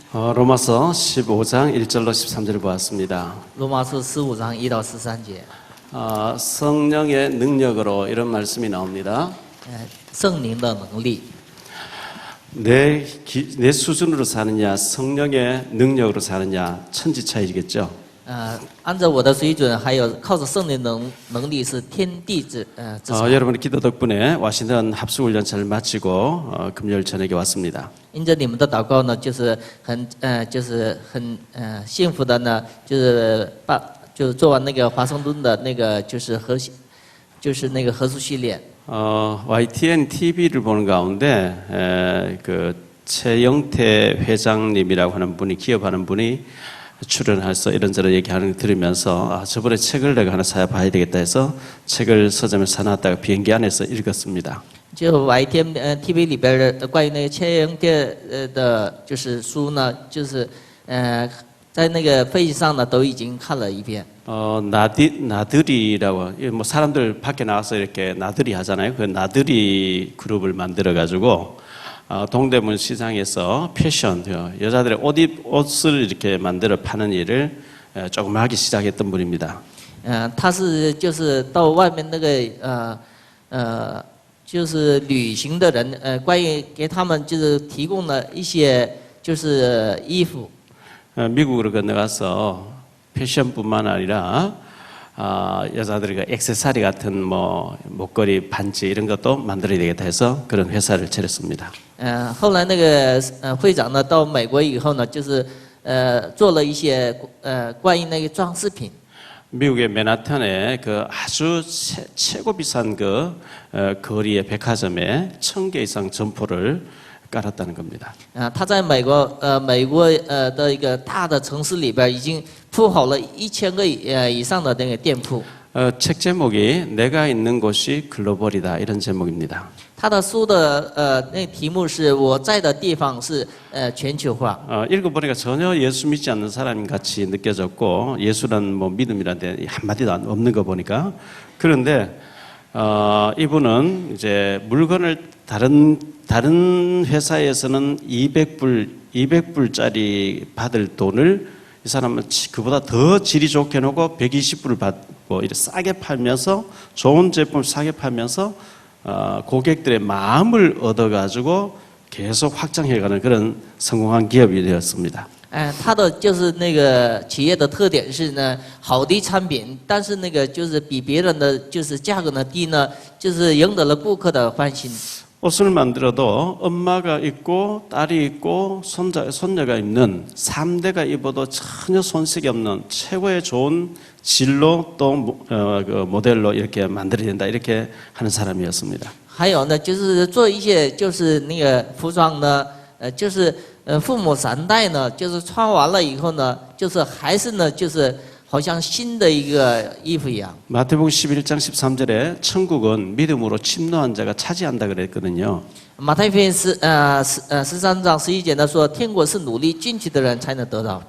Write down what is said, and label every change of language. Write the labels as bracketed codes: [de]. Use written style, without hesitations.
[ko] 로마서 15장 1절로 13절을 보았습니다. 로마서 15장 [zh] 1到13节. [ko] 성령의 능력으로 이런 말씀이 나옵니다. [zh] 圣灵的能力. [ko] 내 수준으로 사느냐 성령의 능력으로 사느냐 천지 차이겠죠. [zh] 按照我的水准还有靠着圣灵能力是天地之差. [ko] 여러분의 기도 덕분에 와신턴 합숙훈련 잘 마치고 금요일 저녁에 왔습니다. [zh] 因着你们的祷告呢，就是很幸福的呢，就是做完那个华盛顿的那个就是那个合宿训练。 [ko] YTN TV를 보는 가운데 그 최영태 회장님이라고 하는 분이 기업하는 분이 출연해서 이런저런 얘기하는 거 들으면서 저번에 책을 내가 하나 사야 봐야 되겠다 해서 책을 서점에 사놨다가 비행기 안에서 읽었습니다. [zh] 就 YTN TV 里边的关于那个千영태的就是书呢，就是在那个飞机上呢都已经看了一遍。 [ko] 나들이라고 뭐 사람들 밖에 나와서 이렇게 나들이 하잖아요. 그 나들이 그룹을 만들어 가지고 동대문 시장에서 패션 여자들의 옷을 이렇게 만들어 파는 일을 조금 하기 시작했던 분입니다. [zh] 他是就是到外面那个就是旅行的人关于给他们就是提供了一些就是衣服。 [ko] 미국으로 건너가서 패션뿐만 아니라 여자들이 액세서리 같은 뭐 목걸이, 반지 이런 것도 만들어야 되겠다 해서 그런 회사를 차렸습니다. [zh] 后来那个会长呢到美国以后呢，就是做了一些关于那个装饰品。 [ko] 미국의 맨하탄에 그 아주 최고 비싼 그 거리의 백화점에 1000개 이상 점포를 깔았다는 겁니다. [zh] 他在美国的一个大的城市里边已经铺好了1000个以上的那个店铺。 [ko] 책 제목이 내가 있는 곳이 글로벌이다 이런 제목입니다. [zh] 他的书的那题目是我在的地方是全球化。 [ko] 읽어보니까 전혀 예수 믿지 않는 사람 같이 느껴졌고 예수란 뭐 믿음이란 데 한마디도 없는 거 보니까 그런데 이분은 이제 물건을 다른 회사에서는 200불짜리 받을 돈을 이 사람은 그보다 더 질이 좋게 놓고 120불을 받고 이렇게 싸게 팔면서 좋은 제품을 싸게 팔면서 고객들의 마음을 얻어가지고 계속 확장해가는 그런 성공한 기업이 되었습니다. [zh] 他的就是那个企业的特点是呢，好的产品，但是那个就是比别人的就是价格呢低呢，就是赢得了顾客的欢心。 [ko] 옷을 만들어도 엄마가 입고 딸이 입고 손녀가 입는 3대가 입어도 전혀 손색이 없는 최고의 좋은 질로 또 그 모델로 이렇게 만들어야 된다 이렇게 하는 사람이었습니다. [zh] 还有呢，就是做一些就是那个服装呢，就是父母3代呢，就是穿完了以后呢，就是还是呢，就是好像新的一个衣服一样。 [ko] 마태복음 11장 13절에 천국은 믿음으로 침노한 자가 차지한다 그랬거든요. [zh] 马太福音13章11节呢说，天国是努力进去的人才能得到。